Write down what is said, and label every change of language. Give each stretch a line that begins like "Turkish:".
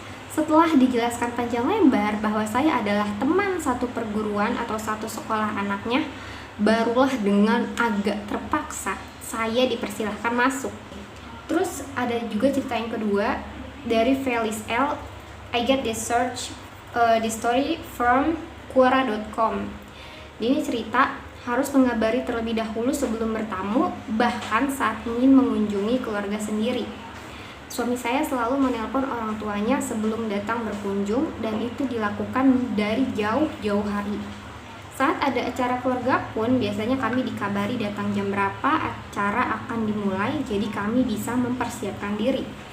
Indonesian: Setelah dijelaskan panjang lebar bahwa saya adalah teman satu perguruan atau satu sekolah anaknya, barulah dengan agak terpaksa saya dipersilahkan masuk. Terus ada juga cerita yang kedua dari Felis L.
English: I get this story from Quora.com.
Indonesian: Ini cerita harus mengabari terlebih dahulu sebelum bertamu, bahkan saat ingin mengunjungi keluarga sendiri. Suami saya selalu menelpon orang tuanya sebelum datang berkunjung, dan itu dilakukan dari jauh-jauh hari. Saat ada acara keluarga pun biasanya kami dikabari datang jam berapa acara akan dimulai, jadi kami bisa mempersiapkan diri.